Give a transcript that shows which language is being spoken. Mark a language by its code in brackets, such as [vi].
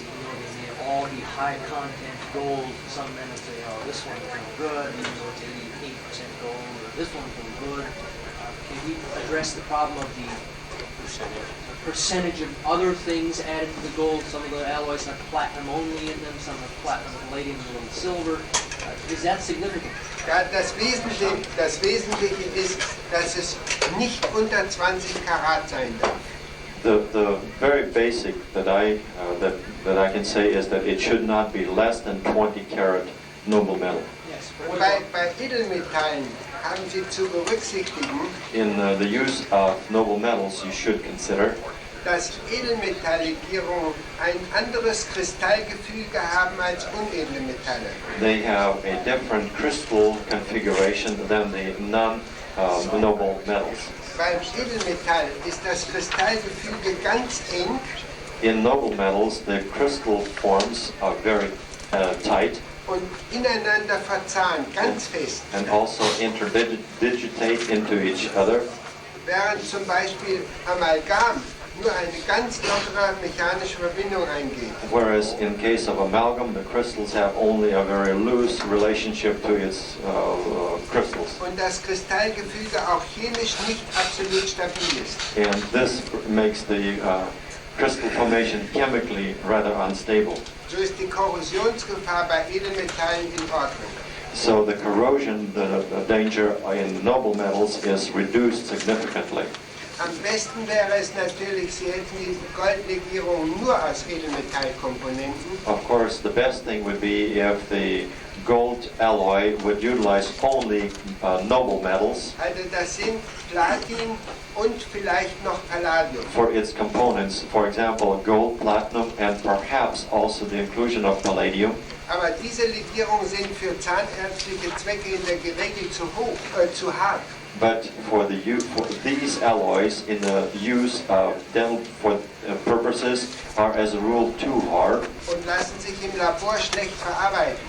[en] You know, they may all be high content gold. Some men will say, oh, this one feels good, even though it's 88% gold, or this one feels good. Can we address the problem of the percentage of other things added to the gold? Some of the alloys have platinum only in them, some have platinum, palladium, and a little silver. Is that significant? [de] Ja, das Wesentliche ist, dass es nicht unter 20 Karat sein darf. [en] The very basic that I can say is that it should not be less than 20 karat noble metal. Yes. [de] Bei Edelmetallen haben Sie zu berücksichtigen, [en] In the use of noble metals, you should consider [de] dass Edelmetalllegierungen ein anderes Kristallgefüge haben als unedle Metalle. [en] they have a different crystal configuration than the non-noble metals. [de] Beim Edelmetall ist das Kristallgefüge ganz eng [en] In noble metals, the crystal forms are very tight [de] und ineinander verzahnt, ganz fest. [en] and also interdigitate into each other, [de] Während zum Beispiel Amalgam nur eine ganz lockere mechanische Verbindung eingeht. [en] whereas in case of amalgam, the crystals have only a very loose relationship to its crystals. [de] Und das Kristallgefüge auch chemisch nicht absolut stabil ist. [en] And this makes the crystal formation chemically rather unstable. [de] So ist die Korrosionsgefahr bei Edelmetallen in Ordnung. [en] So the corrosion, the danger in noble metals is reduced significantly. [de] Am besten wäre es natürlich, Sie hätten die Goldlegierung nur aus Edelmetallkomponenten. [en] Of course, the best thing would be if the gold alloy would utilize only noble metals [de] Also das sind Platin und vielleicht noch Palladium. [en] for its components. For example, gold, platinum, and perhaps also the inclusion of palladium. [de] Aber diese Legierungen sind für zahnärztliche Zwecke in der Regel zu hart. [en] But for these alloys in the use of dental purposes are as a rule too hard [de] und lassen sich im Labor schlecht verarbeiten.